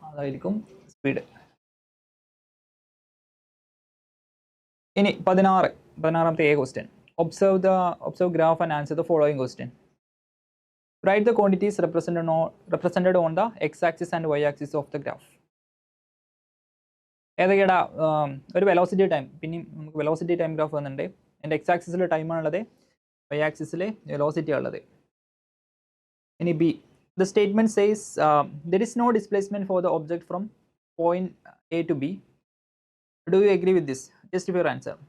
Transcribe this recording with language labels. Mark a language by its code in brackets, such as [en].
[ml] അതായിരിക്കും സ്പീഡ്. ഇനി 16ാമത്തെ question. [en] Observe graph and answer the following question. Write the quantities represented on the x-axis and y-axis of the graph. [ml] ഏതൊക്കെയാ? ഒരു velocity time, പിന്നെ നമുക്ക് velocity time graph വന്നിട്ടുണ്ട്. എൻ്റെ X ആക്സിസിൽ ടൈമാണുള്ളത്, വൈ ആക്സിസിൽ വെലോസിറ്റി ഉള്ളത്. [en] ഇനി B, the statement says there is no displacement for the object from point A to B. Do you agree with this? Just your answer.